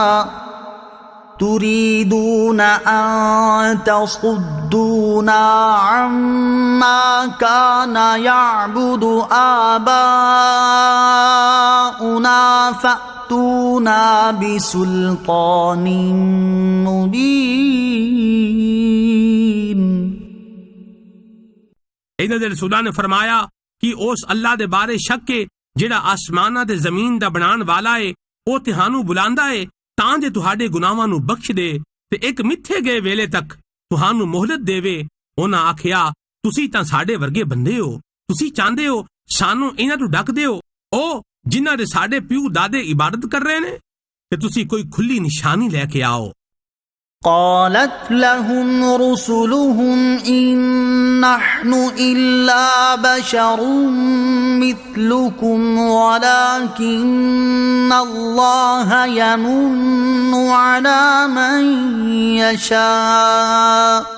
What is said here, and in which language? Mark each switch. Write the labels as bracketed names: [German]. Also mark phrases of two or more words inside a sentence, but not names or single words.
[Arabic] تريدون أن تصدونا عما كان يعبد آباؤنا فأتونا بسلطان مبين [Punjabi] ਇਹਨਾਂ ਦੇ ਰਸੂਲਾਂ ਨੇ ਫਰਮਾਇਆ ਕਿ ਉਸ ਅੱਲਾ ਦੇ ਬਾਰੇ ਸ਼ੱਕ ਏ ਜਿਹੜਾ ਆਸਮਾਨਾਂ ਤੇ ਜ਼ਮੀਨ ਦਾ ਬਣਾਉਣ ਵਾਲਾ ਏ, ਉਹ ਤੁਹਾਨੂੰ ਬੁਲਾਉਂਦਾ ਏ ਤਾਂ ਜੇ ਤੁਹਾਡੇ ਗੁਨਾਹਾਂ ਨੂੰ ਬਖਸ਼ ਦੇ ਤੇ ਇੱਕ ਮਿੱਥੇ ਗਏ ਵੇਲੇ ਤੱਕ ਤੁਹਾਨੂੰ ਮੋਹਲਤ ਦੇਵੇ। ਉਹਨਾਂ ਆਖਿਆ, ਤੁਸੀਂ ਤਾਂ ਸਾਡੇ ਵਰਗੇ ਬੰਦੇ ਹੋ, ਤੁਸੀਂ ਚਾਹੁੰਦੇ ਹੋ ਸਾਨੂੰ ਇਹਨਾਂ ਤੋਂ ਡੱਕ ਦਿਓ, ਉਹ ਜਿਨ੍ਹਾਂ ਦੇ ਸਾਡੇ ਪਿਓ ਦਾਦੇ ਇਬਾਦਤ ਕਰ ਰਹੇ ਨੇ, ਤੇ ਤੁਸੀਂ ਕੋਈ ਖੁੱਲੀ ਨਿਸ਼ਾਨੀ ਲੈ ਕੇ ਆਓ। [Arabic] قالت لهم رسلهم إن نحن إلا بشر مثلكم ولكن الله يمن على من يشاء